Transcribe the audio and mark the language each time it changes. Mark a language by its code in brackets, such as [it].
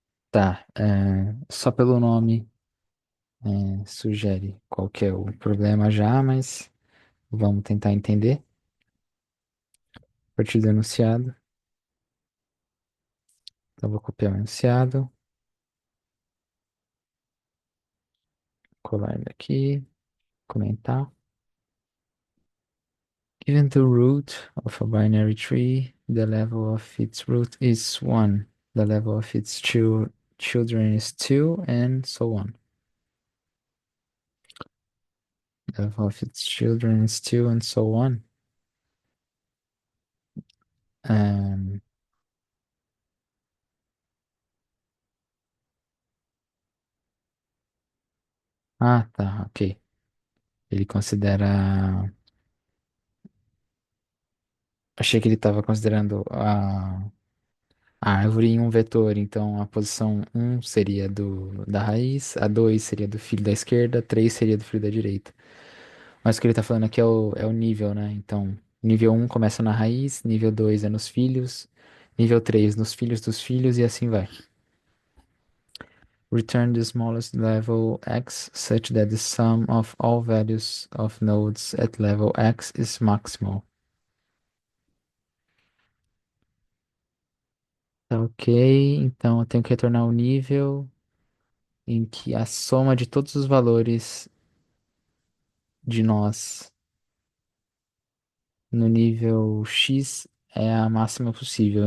[pt] Tá, só pelo nome sugere qual que é o problema já, mas vamos tentar entender. A partir do enunciado, então vou copiar o enunciado, colar ele aqui, comentar. [en] Given the root of a binary tree, the level of its root is 1, the level of its children is 2, and so on. The level of its children is 2, and so on. [pt] Um, tá, ok. Ele considera. Achei que ele estava considerando a árvore em um vetor, então a posição um seria da raiz, a 2 seria do filho da esquerda, 3 seria do filho da direita. Mas o que ele tá falando aqui é o nível, né? Então, nível um começa na raiz, nível 2 é nos filhos, nível 3 nos filhos dos filhos e assim vai. [en] Return the smallest level x such that the sum of all values of nodes at level x is maximal. [pt] Tá ok, então eu tenho que retornar o nível em que a soma de todos os valores de nós no nível X é a máxima possível.